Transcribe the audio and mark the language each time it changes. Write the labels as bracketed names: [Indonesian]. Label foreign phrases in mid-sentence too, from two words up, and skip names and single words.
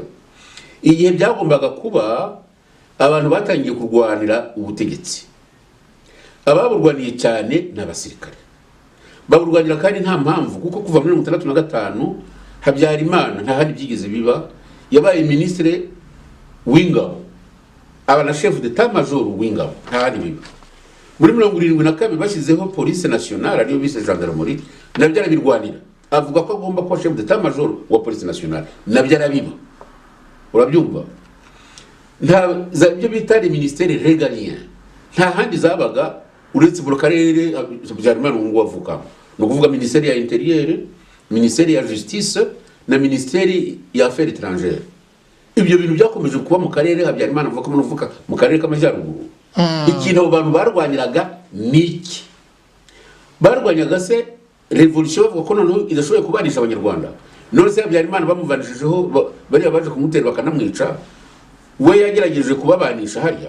[Kinyarwanda] Igihe byagombaga kuba abantu batangiye kurwanira ubutegetsi ababurwaniye cyane n'abasirikare baburwanira kandi nta mpamvu kuko kuva muri 1965 Habyarimana nta handi byigeze biba yabaye ministre w'ingabo aba na [French] chef d'état major [Kinyarwanda] w'ingabo nta handi biba. Muri 1972 bashyizeho [French] police nationale [Kinyarwanda] ariyo bise gendarmerie nabyo arabirwanira avuga ko agomba kuba [French] chef d'état major [Kinyarwanda] wa [French] police nationale [Kinyarwanda] nabyo arabiba. Urabyumva nta zabyo bitari [French] ministère régalien [Kinyarwanda] nta handi zabaga uretse mu karere Habyarimana ngo avuka no kuvuga ministère ya [French] intérieur ministère [Kinyarwanda] ya justice na ministère ya [French] affaires étrangères. [Kinyarwanda] Ibyo bintu byakomeje kuba mu karere Habyarimana avuka mu karere k'amajyaruguru. Ikintu abo bantu barwaniraga niki barwanyaga se revolution bavuga ko noneho idashoboye kubanisha abanyarwanda. None se Habyarimana bamuvanishijeho bari baje kumutera bakanamwica we yagerageje kubabanisha hariya.